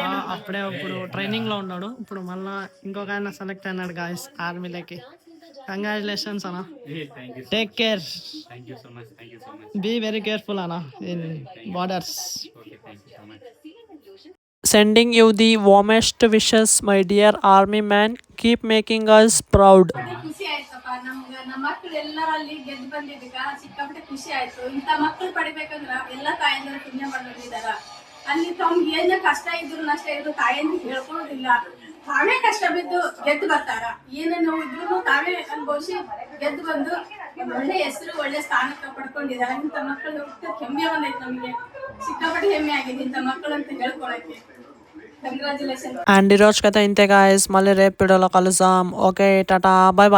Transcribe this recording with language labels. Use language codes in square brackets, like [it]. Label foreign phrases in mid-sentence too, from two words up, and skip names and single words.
[te] అప్పుడే ఇప్పుడు ట్రైనింగ్ లో ఉన్నాడు. ఇప్పుడు మళ్ళా ఇంకొక ఆయన సెలెక్ట్ అయినాడు గాయస్ ఆర్మీలోకి. కంగ్రాచులేషన్స్ అన్న. [en] take care, be very careful అన్న in borders. Sending you the warmest wishes, my dear army man. Keep making us proud. [kn] ಖುಷಿ ಆಯ್ತಪ್ಪ. ನಮ್ಮ ಮಕ್ಕಳು ಎಲ್ಲರಲ್ಲಿ ಗೆದ್ದು ಬಂದಿದ್ದಕ್ಕ ಸಿಕ್ಕಾಪಟ್ಟೆ ಖುಷಿ ಆಯ್ತು. ಇಂಥ ಮಕ್ಕಳು ಪಡಿಬೇಕಂದ್ರ ಎಲ್ಲ ತಾಯಂದಿರು ಪುಣ್ಯ ಮಾಡಿದಾರ. ಅಲ್ಲಿ ತಮ್ಗೆ ಏನ ಕಷ್ಟ ಇದ್ರು ನಷ್ಟ ಇದ್ರು ತಾಯಂದಿರು ಹೇಳ್ಕೊಳ್ಳೋದಿಲ್ಲ. ತಾವೇ ಕಷ್ಟ ಬಿದ್ದು ಗೆದ್ದು ಬರ್ತಾರ. ಏನೇ ನೋವು ಇದ್ರು ತಾವೇ ಅನುಭವಿಸಿ ಗೆದ್ದು ಬಂದು ಒಳ್ಳೆ ಹೆಸರು ಒಳ್ಳೆ ಸ್ಥಾನಕ್ಕೆ ಪಡ್ಕೊಂಡಿದ್ದಾರೆ. ಇಂಥ ಮಕ್ಕಳು ಹೆಮ್ಮೆ ಬಂದೈತೆ ನಮಗೆ, ಸಿಕ್ಕಾಪಟ್ಟೆ ಹೆಮ್ಮೆ ಆಗಿದೆ ಇಂಥ ಮಕ್ಕಳು ಅಂತ ಹೇಳ್ಕೊಳಕ್ಕೆ. [te] అండ్ ఈ రోజుకైతే ఇంతే గాయస్, మళ్ళీ రేపు వీడియోలో కలుద్దాం. ఓకే, టాటా, బాయ్ బాయ్.